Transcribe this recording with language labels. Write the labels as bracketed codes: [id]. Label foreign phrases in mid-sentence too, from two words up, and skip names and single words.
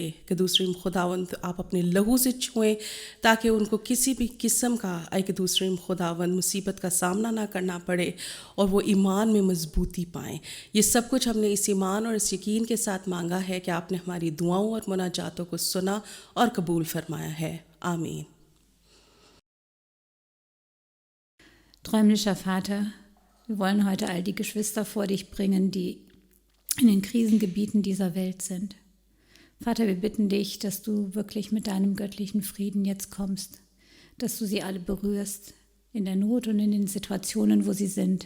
[hi] कि दूसरी खुदावंद आप अपने लहू से छुएं ताकि उनको किसी भी किस्म का एक दूसरे खुदावंद मुसीबत का सामना ना करना पड़े और वो ईमान में मजबूती पाएँ। ये सब कुछ हमने इस ईमान और इस यकीन के साथ मांगा है कि आपने हमारी दुआओं और मुनाजातों को सुना और कबूल फरमाया है। आमीन। [de] Träumlicher Vater, wir wollen heute all die Geschwister vor dich bringen, die in den Krisengebieten dieser Welt sind. Vater, wir bitten dich, dass du wirklich mit deinem göttlichen Frieden jetzt kommst, dass du sie alle berührst in der Not und in den Situationen, wo sie sind.